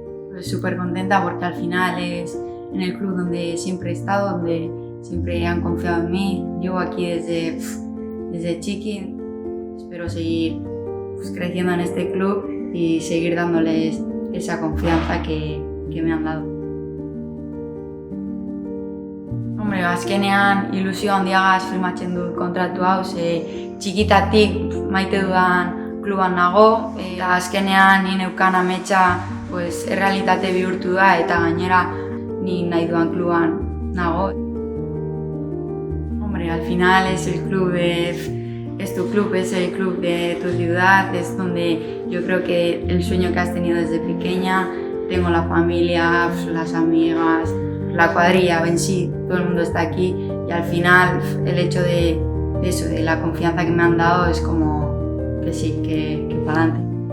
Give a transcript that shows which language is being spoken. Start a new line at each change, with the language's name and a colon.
Spanish: Pues súper contenta porque al final es en el club donde siempre he estado, donde siempre han confiado en mí. Llevo aquí desde chiqui, espero seguir creciendo en este club y seguir dándoles esa confianza que me han dado.
Basque: Hombre, azkenean ilusio handiagaz firmatzen dut kontratu hau, txikitatik maite dudan kluban nago, eta azkenean ni neukan ametsa errealitate bihurtu da eta gainera ni nahi dudan kluban nago.
Spanish: Hombre, al final es el club es tu club, es el club de tu ciudad, es donde yo creo que el sueño que has tenido desde pequeña, tengo la familia, las amigas, la cuadrilla en sí, todo el mundo está aquí y al final el hecho de eso, de la confianza que me han dado es como que sí, que para adelante.